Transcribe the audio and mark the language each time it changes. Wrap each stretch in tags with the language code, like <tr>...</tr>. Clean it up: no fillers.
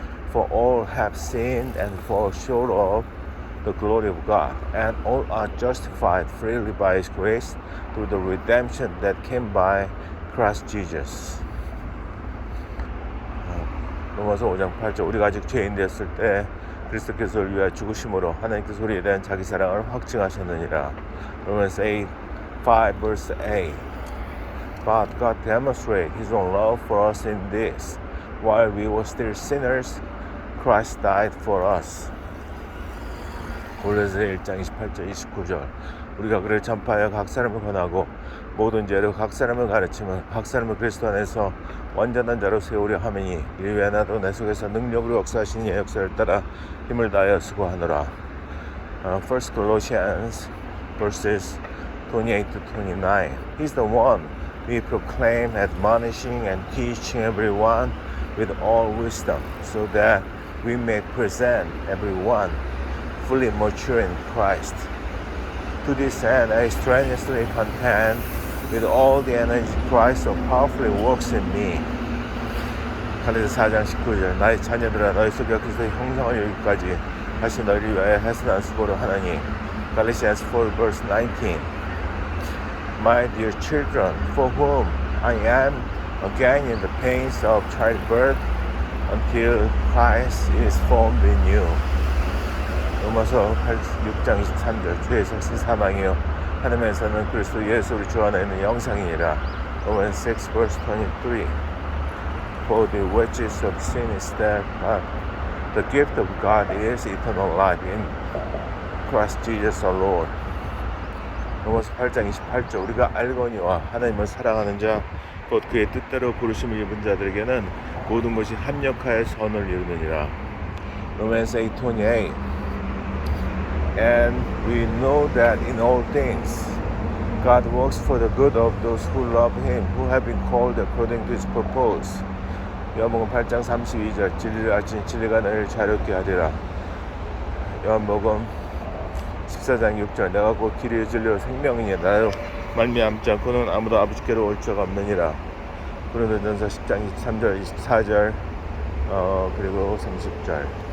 <en>For all have sinned and fall short of the glory of God, and all are justified freely by His grace through the redemption that came by Christ Jesus.</en> <ko>로마서 5장 8절. 우리가 아직 죄인 되었을 때 그리스도께서 우리를 위하여 죽으심으로 하나님께서 우리에 대한 자기 사랑을 확증하셨느니라.</ko> <en>Romans 5 verse 8. But God demonstrated His own love for us in this: while we were still sinners, Christ died for us.</en> <ko>골로새 1장 28절 29절. 우리가 그를 전파하여 각 사람을 권하고 모든 죄로 각 사람을 가르치면 각 사람을 그리스도 안에서 완전한 자로 세우려 하매니 이를 위하여 나도 내 속에서 능력으로 역사하신 이의 역사를 따라 힘을 다하여 수고하노라.</ko> <en>1 Colossians verses 28 to 29. He's the one we proclaim, admonishing and teaching everyone with all wisdom, so that we may present everyone fully mature in Christ. To this end, I strenuously contend with all the energy Christ so powerfully works in me.</en> <ko>갈라디아서 4장 19절. 나의 자녀들아 너희 속에 그리스도의 형상을 이루기까지 다시 너희를 위하여 애쓰는 수고를 하나니.</ko> <en>Galatians 4 verse 19. My dear children, for whom I am again in the pains of childbirth until Christ is formed in you.</en> <ko>로마서 6장 23절. 주의 삭신 사망이요 하나님에서는 그리스도 예수 우리 주 안에 있는 영상이니라.</ko> <en>Romans 6 verse 23. For the wages of sin is death, but the gift of God is eternal life in Christ Jesus our Lord.</en> <ko>로마서 8장 28절. 우리가 알거니와 하나님을 사랑하는 자 곧 그의 뜻대로 부르심을 입은 자들에게는 모든 것이 합력하여 선을 이루느니라.</ko> <en>Romans 8:28. And we know that in all things God works for the good of those who love Him, who have been called according to His purpose.</en> <ko>요한복음 8장 32절. 진리를 알지니 진리가 너희를 자유롭게 하리라. 요한복음 14장 6절. 내가 곧 길이요 진리요 생명이니 나로 말미암지 않고는 아무도 아버지께로 올 자가 없느니라. 고린도전서 10장 23절 24절 그리고 30절.</ko>